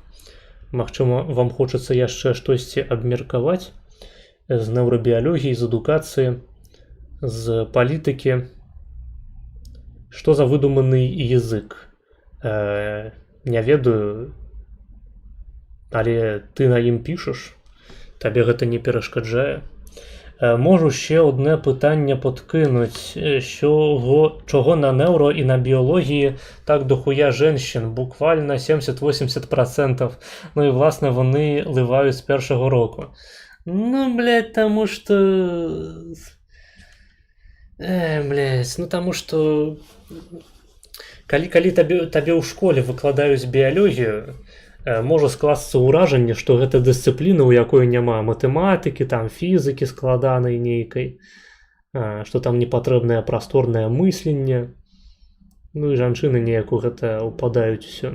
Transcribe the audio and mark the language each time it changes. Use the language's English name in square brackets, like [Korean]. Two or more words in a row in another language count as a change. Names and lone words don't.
[Belarusian] Магчыма, вам хочацца яшчэ штосьці абмеркаваць з неўрабіялогіі, з адукацыі, з палітыкі. Што за выдуманы язык? Не ведаю, але ты на ім пішаш, табе гэта не перашкаджае. [Ukrainian] Можу ще одне питання подкинуть, чого на невро і на біології так [Russian] дохуя женщин, [Ukrainian] буквально 70-80%, ну і власне вони ливають з першого року. Ну, блядь, тому що... ну тому що... [Belarusian] Калі табе ў школе выкладаюць біялогію, можа скласться ўражанне, што гэта дысцыпліна, у якой няма матэматыкі, там фізыкі складанай нейкай, што там непатрэбнае прасторнае мысленне, ну і жанчыны неяк у гэта ўпадаюць усё.